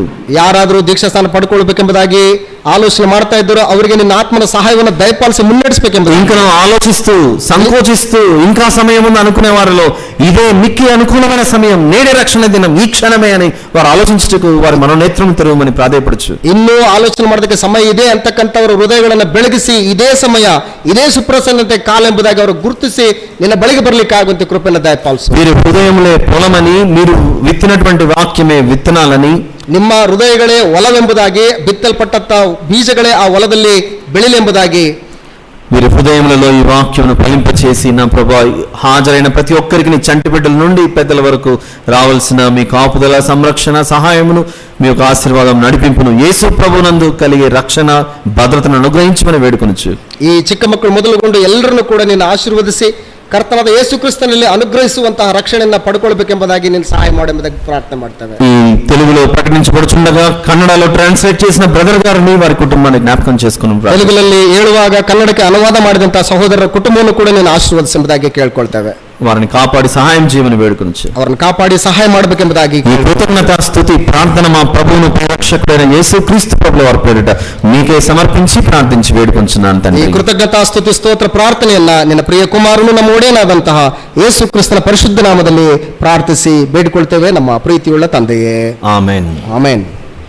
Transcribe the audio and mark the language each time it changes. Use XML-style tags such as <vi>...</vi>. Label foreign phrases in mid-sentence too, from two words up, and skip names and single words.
<kn>ಯಾರಾದರೂ ದೀಕ್ಷಾಸ್ಥಾನ ಪಡ್ಕೊಳ್ಬೇಕೆಂಬುದಾಗಿ ಆಲೋಚನೆ ಮಾಡ್ತಾ ಇದ್ದಾರೋ ಅವರಿಗೆ ನಿನ್ನ ಆತ್ಮನ ಸಹಾಯವನ್ನು ದಯಪಾಲಿಸಿ ಮುನ್ನಡೆಸಬೇಕೆಂಬುದು,</kn> <te>ఇంకా ఆలోచిస్తూ సంకోచిస్తూ ఇంకా సమయం ఉంది అనుకునే వారిలో ఇదే మిక్కి అనుకూలమైన సమయం, నేడే రక్షణ దినం, ఈ క్షణమే అని వారు ఆలోచించుటకు వారి మనోనేత్రం తెరవమని ప్రాధేయపడచ్చు.</te> <kn>ಇನ್ನೂ ಆಲೋಚನೆ ಮಾಡೋದಕ್ಕೆ ಸಮಯ ಇದೆ ಅಂತಕ್ಕಂಥವರ ಹೃದಯಗಳನ್ನು ಬೆಳಗಿಸಿ ಇದೇ ಸಮಯ, ಇದೇ ಸುಪ್ರಸನ್ನತೆ ಕಾಲ ಎಂಬುದಾಗಿ ಅವರು ಗುರುತಿಸಿ ನಿನ್ನ ಬಳಿಗೆ ಬರಲಿಕ್ಕೆ ಆಗುವಂತೆ ಕೃಪೆಯನ್ನು ದಯಪಾಲಿಸು.</kn> <te>మీరు హృదయములే పొలమని, మీరు విత్తినటువంటి వాక్యమే విత్తనాలని,</te> <kn>ನಿಮ್ಮ ಹೃದಯಗಳೇ ಹೊಲವೆಂಬುದಾಗಿ, ಬಿತ್ತಲ್ಪಟ್ಟಂತ ಬೀಜಗಳೇ ಆ ಹೊಲದಲ್ಲಿ ಬೆಳಿಲೆಂಬುದಾಗಿ</kn> <te>వీరి హృదయములలో ఈ వాక్యమును ఫలింపచేసి నా ప్రభా హాజరైన ప్రతి ఒక్కరికి నీ చంటి బిడ్డల నుండి పెద్దల వరకు రావాల్సిన మీ కాపుదల, సంరక్షణ, సహాయమును, మీ యొక్క ఆశీర్వాదం, నడిపింపును యేసు ప్రభునందు కలిగే రక్షణ, భద్రతను అనుగ్రహించమని వేడుకొనొచ్చు.</te> <kn>ಈ ಚಿಕ್ಕ ಮಕ್ಕಳು ಮೊದಲುಗೊಂಡು ಎಲ್ಲರನ್ನು ಕೂಡ ನಿನ್ನ ಆಶೀರ್ವದಿಸಿ ಕರ್ತನಾದ ಯೇಸು ಕ್ರಿಸ್ತನಲ್ಲಿ ಅನುಗ್ರಹಿಸುವಂತಹ ರಕ್ಷಣೆಯನ್ನ ಪಡ್ಕೊಳ್ಬೇಕೆಂಬುದಾಗಿ ನೀನು ಸಹಾಯ ಮಾಡುವುದಾಗಿ ಪ್ರಾರ್ಥನೆ ಮಾಡ್ತೇವೆ.</kn> <te>ఈ తెలుగులో ప్రకటించబడుచుండగా కన్నడలో ట్రాన్స్లేట్ చేసిన బ్రదర్ గారిని, వారి కుటుంబాన్ని జ్ఞాపకం చేసుకున్నాం.</te> <kn>ತೆಲುಗುನಲ್ಲಿ ಹೇಳುವಾಗ ಕನ್ನಡಕ್ಕೆ ಅನುವಾದ ಮಾಡಿದಂತಹ ಸಹೋದರರ ಕುಟುಂಬವನ್ನು ಕೂಡ ನೀನು ಆಶೀರ್ವದಿಸುವುದಾಗಿ ಕೇಳ್ಕೊಳ್ತೇವೆ.</kn> <te>వారిని కాపాడి సహాయం చేయమని వేడుకొనొచ్చు.</te> <kn>ಅವರನ್ನು ಕಾಪಾಡಿ ಸಹಾಯ ಮಾಡಬೇಕೆಂಬುದಾಗಿ</kn> <te>ఈ కృతజ్ఞత స్తుతి ప్రార్థన మా ప్రభువును పరిరక్షకుడైన యేసు క్రీస్తు ప్రభుల వారి పేరిట మీకే సమర్పించి ప్రార్థించి వేడుకొంచున్నాను</te> <kn>ಈ</kn> <te>తండ్రి.</te> <kn>ಕೃತಜ್ಞತಾ ಸ್ತುತಿ ಸ್ತೋತ್ರ ಪ್ರಾರ್ಥನೆಯನ್ನ ನಿನ್ನ ಪ್ರಿಯ ಕುಮಾರನು ನಮ್ಮ ಒಡೆಯನಾದಂತಹ ಯೇಸು ಕ್ರಿಸ್ತನ ಪರಿಶುದ್ಧ ನಾಮದಲ್ಲಿ ಪ್ರಾರ್ಥಿಸಿ ಬೇಡಿಕೊಳ್ತೇವೆ ನಮ್ಮ ಪ್ರೀತಿಯುಳ್ಳ ತಂದೆಯೇ.</kn> <te>ఆమేన్.</te> <kn>ಆಮೆನ್.</kn>